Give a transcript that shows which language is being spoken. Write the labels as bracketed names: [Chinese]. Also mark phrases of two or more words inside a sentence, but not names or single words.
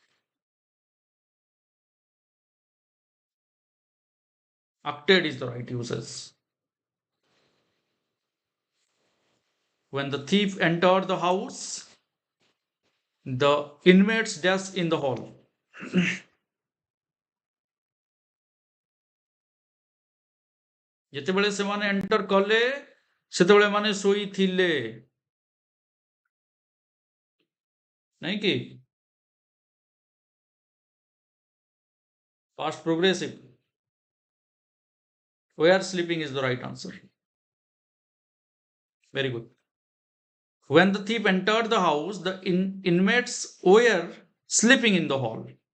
[English] Acted is the right usage. When the thief entered the house, the inmates dash in the hall. [Odia] ଯେତେବେଳେ ସେମାନେ ଏଣ୍ଟର କଲେ ସେତେବେଳେ ମାନେ ଶୋଇଥିଲେ ନାଇଁ କି? [English] Past progressive. Where sleeping is the right answer. Very good. When the thief entered the house, the inmates were sleeping in the hall.